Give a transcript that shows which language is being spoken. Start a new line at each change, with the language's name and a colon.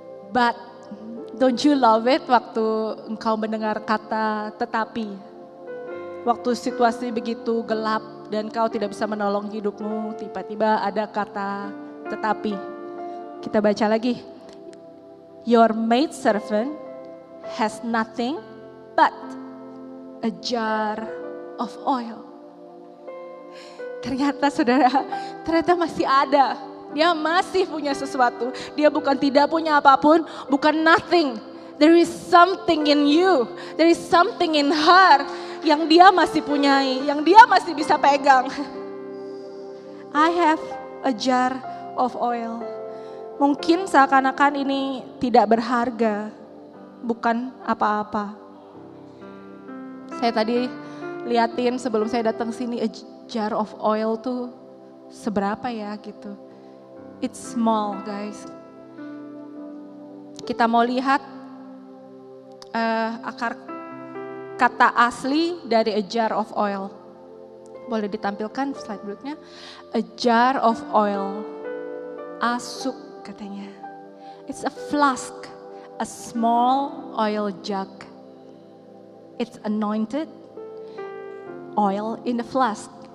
English: But don't you love it
Indonesian: waktu engkau mendengar kata tetapi? Waktu situasi begitu gelap dan kau tidak bisa menolong hidupmu, tiba-tiba ada kata tetapi. Kita baca lagi.
English: your maidservant has nothing but a jar of oil.
Indonesian: Ternyata saudara, ternyata masih ada. Dia masih punya sesuatu. Dia bukan tidak punya apapun, bukan
English: nothing. There is something in you, there is something in her
Indonesian: yang dia masih punyai, yang dia masih bisa pegang.
English: I have a jar of oil.
Indonesian: Mungkin seakan-akan ini tidak berharga, bukan apa-apa. Saya tadi liatin sebelum saya datang sini,
English: a jar of oil
Indonesian: tuh seberapa ya gitu.
English: It's small guys.
Indonesian: Kita mau lihat akar kata asli dari
English: a jar of oil.
Indonesian: Boleh ditampilkan slide berikutnya.
English: A jar of oil. Asuk
Indonesian: katanya.
English: It's a flask, a small oil jug. It's anointed oil in the flask.